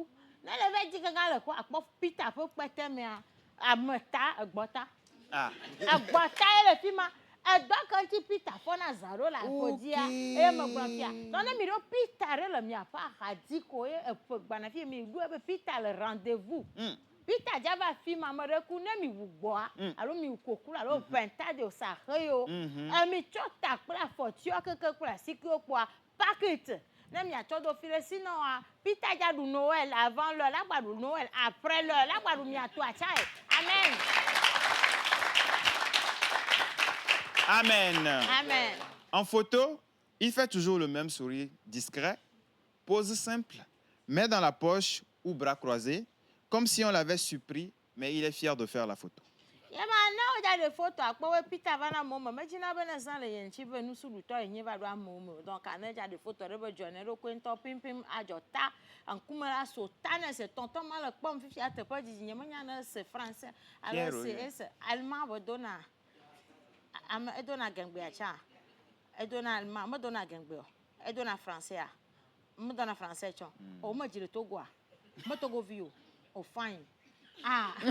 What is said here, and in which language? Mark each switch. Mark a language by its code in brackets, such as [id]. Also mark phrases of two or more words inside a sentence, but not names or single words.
[ee] Ne le ve dzi kaka le ko akpɔ Peter ƒe kpɛtɛ mea ameta egbɔta. Egbɔta ye le fi ma. Edɔ ke ŋuti Peter fɔna zã ɖo le aƒedzia. Eye megblɔ fia. Tɔ ne mi ɖo Peter ɖe le miaƒe axadzi ko ye eƒe gbana fi mi ɖo be Peter le rendez-vous. Peter dzava fi ma me ɖe ku ne mi wu gbɔa alo mi wu koklo alo penta de sa xe yo. Mi tsɔ ta kple afɔtiwo keke kple asikewo kpoa packet. Ne mi atsɔ do fi ɖe sinon Peter dza ɖu [fr] Noël avant l'heure, [ee] la gba ɖu [fr] Noël après l'heure, [ee] la gba ɖu miato atsae. Amen. Amen. Amen. [fr] En photo, il fait toujours le même sourire discret, pose simple, main dans la poche ou bras croisés, comme si on l'avait surpris, mais il est fier de faire la photo. [ee] Ye ma na o da de photo akpɔ we Peter va na mo me dzina be ne zã le ye ŋtsi be nusuɖutɔ yenye va ɖo amewo me. Donc ane dza de photo ɖe be dzɔne ɖo koe ŋutɔ pimpim adzɔ ta ŋkume la so ta ne se tɔntɔn ma le kpɔm fifia teƒe dzidzi nye menya ne se français alo se allemand be dona ame edona gengbea tsa edona allemand me dona gengbea edona français a me dona français tsɔ o me dzi le Togoa me Togovi o fine ah